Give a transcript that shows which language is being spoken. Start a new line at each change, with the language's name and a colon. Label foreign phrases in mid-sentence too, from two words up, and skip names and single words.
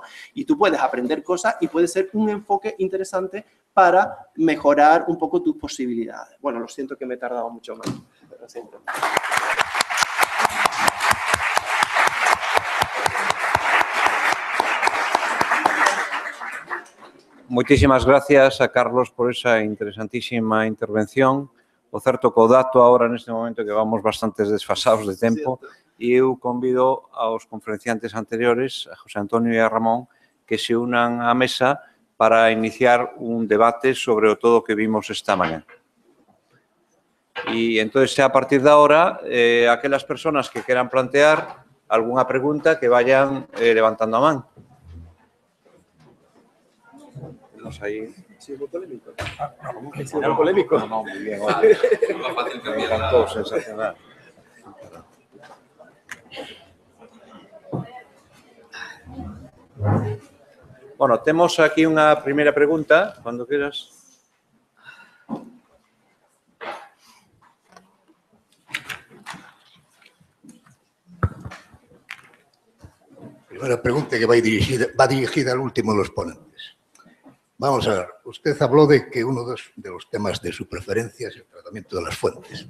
Spanish: Y tú puedes aprender cosas y puede ser un enfoque interesante para mejorar un poco tus posibilidades. Bueno, lo siento que me he tardado mucho más. Lo siento. Muchísimas gracias a Carlos por esa interesantísima intervención.
Galician: O certo co dato agora neste momento que vamos bastantes desfasados de tempo e eu convido aos conferenciantes anteriores, a José Antonio e a Ramón, que se unan á mesa para iniciar un debate sobre o todo que vimos esta mañá. E entón,
Spanish: a partir de ahora,
Galician: aquelas persoas que queran plantear algunha pregunta que vayan levantando a man.
Spanish: Tenemos ahí... Sí, es muy polémico. Es muy polémico. No, muy bien. Me encantó, sensacional.
Galician: Bueno, temos aquí unha primeira pregunta, cando queras.
Spanish: Primera pregunta que va dirigida al último de los ponentes. Vamos a ver, usted habló de que uno de los temas de su preferencia es el tratamiento de las fuentes.